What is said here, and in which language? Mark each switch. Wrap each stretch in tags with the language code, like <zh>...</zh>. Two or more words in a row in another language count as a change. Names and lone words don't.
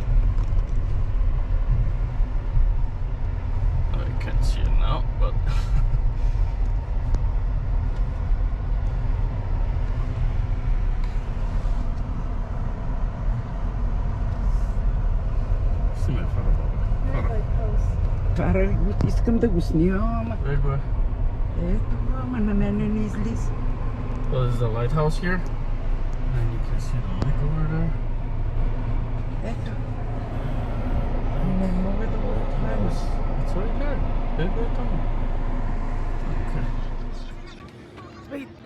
<en>I can't see it now, but</en> <bg>Para искам да го снимам. Ето Ето го, ама на мене не излиза.</bg> <en>Well, this is the lighthouse here. And you can see the lake over there.</en> <bg>Ето. Не мога да го отваря.</bg> <en>It's right there.</en> <bg>Ето е там.</bg> <en>Okay. Wait.</en>